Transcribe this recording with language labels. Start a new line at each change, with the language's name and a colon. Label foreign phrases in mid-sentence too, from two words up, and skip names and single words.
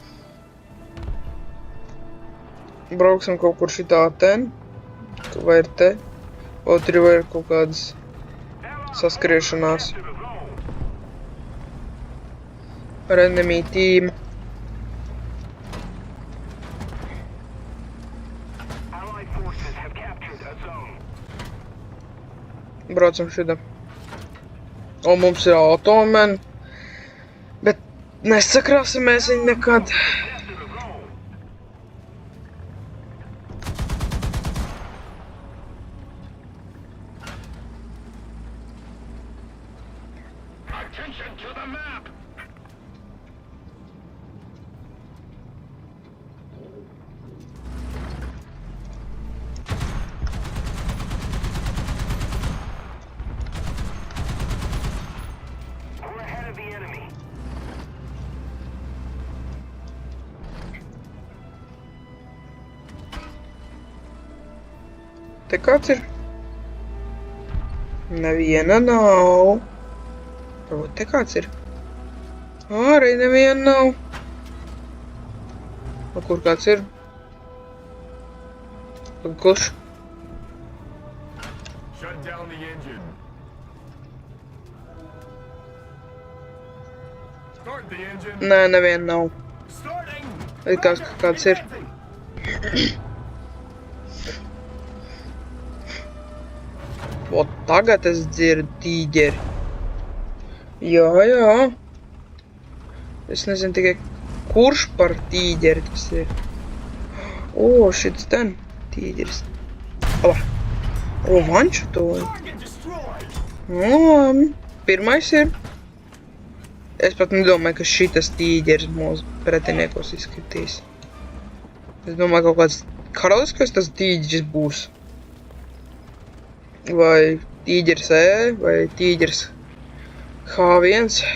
Latvian: Brauksim kaut kur šitā ten, vai ir te, vai tur ir kaut kādas saskriešanās ar
English: enemy team. Allied forces have captured a zone.
Latvian: Braucam šitā. Mums ir automen, bet nesakrāsimies viņu nekad.
English: Attention to the map. We're ahead of the enemy.
Latvian: Te kāds ir? Neviena nav. Varbūt te kāds ir? Arī neviena nav. Kur kāds ir? Kurš?
English: down the engine. Start the engine.
Latvian: Nē, neviena nav.
English: Starting.
Latvian: Likās, ka kāds ir. O, tagad es dzirdu tīģeri. Jā, jā. Es nezinu tikai, kurš par tīģeri tas ir. O, šits ten tīģeris. O, vanšu to.
English: Target destroyed.
Latvian: O, pirmais ir. Es pat nedomāju, ka šitas tīģeris mūsu pretiniekos izskatīs. Es domāju, kaut kāds karaliskais tas tīģeris būs. Vai tīģeris E, vai tīģeris H1.